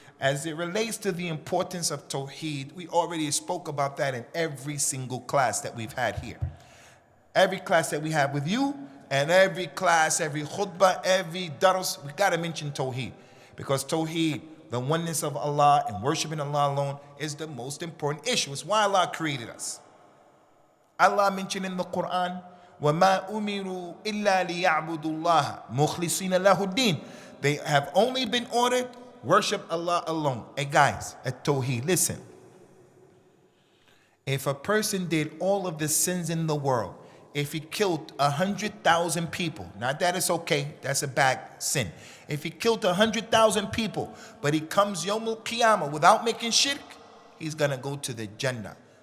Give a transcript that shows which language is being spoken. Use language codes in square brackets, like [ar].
[en] As it relates to the importance of Tawheed, we already spoke about that in every single class that we've had here. Every class that we have with you, and every class, every khutbah, every dars, we got to mention Tawheed. Because Tawheed, the oneness of Allah and worshiping Allah alone, is the most important issue. It's why Allah created us. Allah mentioned in the Quran, [ar] وَمَا أُمِرُوا إِلَّا لِيَعْبُدُوا اللَّهَ مُخْلِصِينَ لَهُ الدِّينَ. [en] They have only been ordered, worship Allah alone. Hey guys, at Tawheed, listen. If a person did all of the sins in the world, if he killed 100,000 people, not that it's okay, that's a bad sin. If he killed 100,000 people, but he comes Yawm al-Qiyamah without making shirk, he's gonna go to the Jannah.